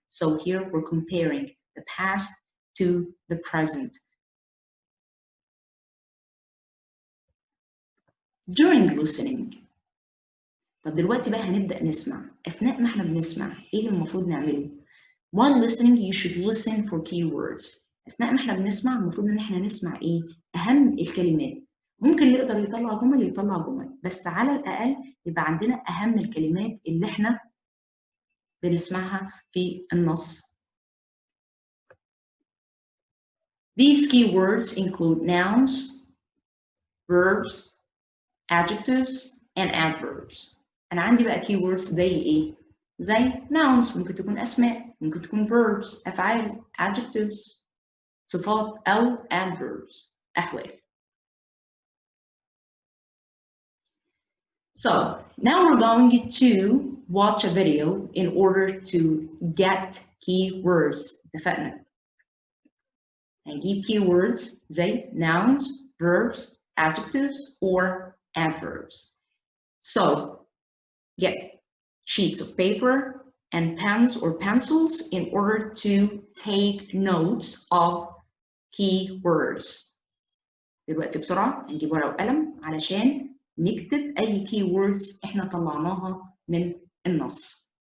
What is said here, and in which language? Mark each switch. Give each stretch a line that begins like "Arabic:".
English: So here we're comparing the past to the present.
Arabic: During listening. طب دلوقتي بقى هنبدأ نسمع. أثناء ما احنا بنسمع إيه اللي المفروض نعمله؟ While listening you should listen for keywords. أثناء ما احنا بنسمع المفروض إن احنا نسمع إيه؟ أهم الكلمات. ممكن اللي يقدر يطلع جمل يطلع جمل، بس على الأقل يبقى عندنا أهم الكلمات اللي احنا بنسمعها في النص.
English: These keywords include nouns, verbs, adjectives, and adverbs.
Arabic: أنا عندي بقى keywords زي إيه؟ زي nouns ممكن تكون أسماء، ممكن تكون verbs أفعال، adjectives صفات، أو adverbs أحوال.
English: So now we're going to watch a video in order to get keywords.
Arabic: اتفقنا؟ هنجيب keywords زي nouns, verbs, adjectives, or adverbs.
English: So get sheets of paper and pens or pencils in order to take notes of keywords.
Arabic: دلوقتي بسرعة هنجيب ورقة وقلم علشان نكتب أي keywords إحنا طلعناها من النص.